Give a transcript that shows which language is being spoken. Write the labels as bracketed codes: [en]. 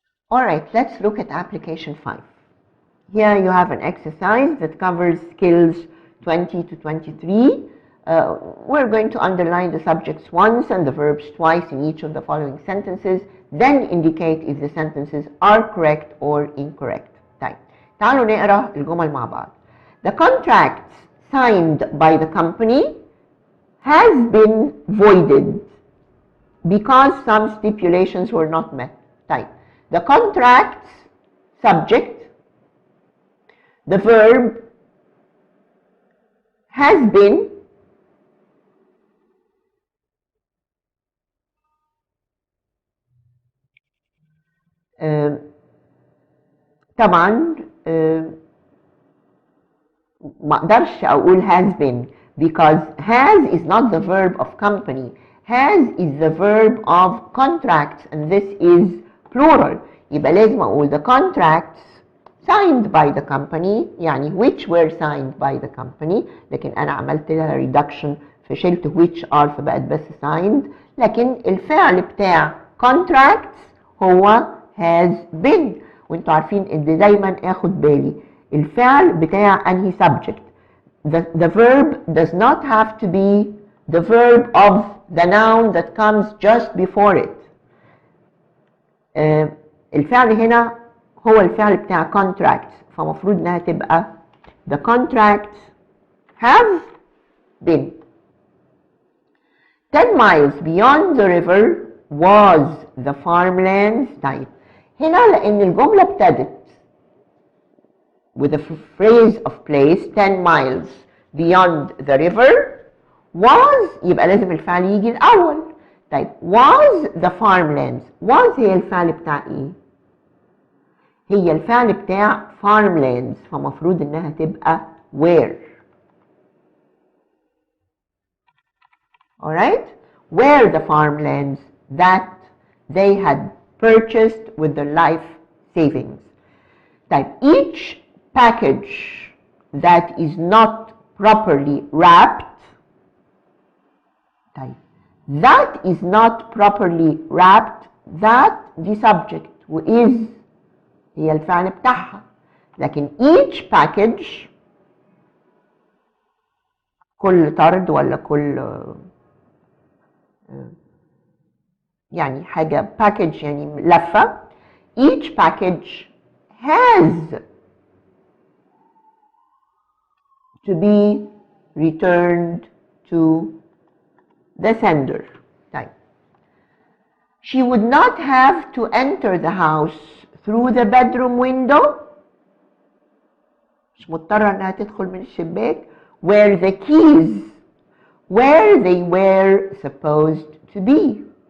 [en] Alright, let's look at application 5. Here you have an exercise that covers skills 20 to 23. We're going to underline the subjects once and the verbs twice in each of the following sentences, then indicate if the sentences are correct or incorrect. [ar] طيب تعالوا نقرأ الجمل مع بعض. [en] The contracts signed by the company has been voided because some stipulations were not met. طيب the contracts subject, the verb has been, [ar] طبعا ما اقدرش اقول [en] has been because has is not the verb of company. has is the verb of contracts and this is plural. [ar] يبقى لازم اقول [en] the contracts signed by the company [ar] يعني [en] which were signed by the company، [ar] لكن انا عملت لها reduction فشلت [en] which are [ar] فبقت بس signed، لكن الفعل بتاع contracts هو [en] has been. [ar] وانتوا عارفين ان دايما اخد بالي الفعل بتاع انهي subject. [en] The verb does not have to be the verb of the noun that comes just before it. [ar] الفعل هنا هو الفعل بتاع contracts، فمفروض انها تبقى [en] the contracts have been. 10 miles beyond the river was the farmlands. [ar] طيب هنا لان الجملة ابتدت [en] with a phrase of place 10 miles beyond the river was [ar] يبقى لازم الفعل يجي الأول. طيب [en] was the farmlands، [ar] was هي الفعل بتاع ايه؟ هي الفعل بتاع farmlands، فمفروض انها تبقى where. [en] alright؟ where the farmlands that they had purchased with their life savings. طيب each package that is not properly wrapped. [ar] طيب [en] that is not properly wrapped، [ar] that the subject وis هي الفعل بتاعها، لكن [en] each package [ar] كل طرد ولا كل يعني حاجة package يعني لفة. [en] each package has to be returned to the sender. طيب she would not have to enter the house through the bedroom window، [ar] مش مضطرة انها تدخل من الشباك، [en] where the keys where they were supposed to be.